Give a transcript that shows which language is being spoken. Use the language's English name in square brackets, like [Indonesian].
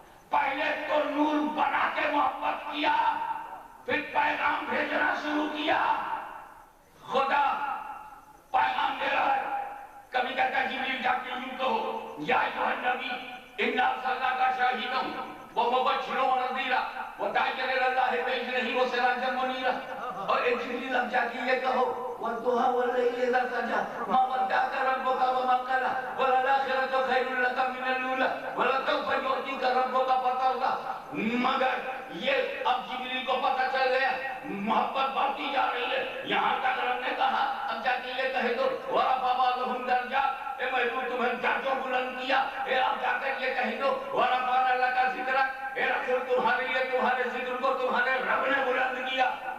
[Urdu] پہلے تو نور بنا کے محبت کیا، پھر پیغام بھیجنا شروع کیا. خدا پیغام دے رہا ہے. کبھی کہتا ہے جبریل جا کے یوں کہو [Arabic] یا ایھا النبی انا ارسلناک شاہدا ومبشرا ونذیرا وداعیا الی اللہ باذنہ وسراجا منیرا. [Urdu] اور ایک جبریل اب جا کے یہ کہو [Arabic] والضحى والليل اذا سجى ما ودعك ربك وما قلى وللآخرة خير لك من الأولى ولسوف يعطيك ربك فترضى. [Urdu] مگر یہ اب جبریل کو پتہ چل گیا محبت بڑھتی جا رہی ہے. یہاں تک رب نے کہا اب جا کے یہ کہہ دو [Arabic] وَرَفَعَ بَعْضُهُمْ دَرَجَاتٍ، [Urdu] اے محبوب تمہیں درجوں بلند کیا. اے اب جا کر یہ کہہ دو [Arabic] وَرَفَعْنَا لَكَ ذِكْرَكَ، [Urdu] اے رسول تمہارے لیے تمہارے ذکر کو تمہارے رب نے بلند کیا.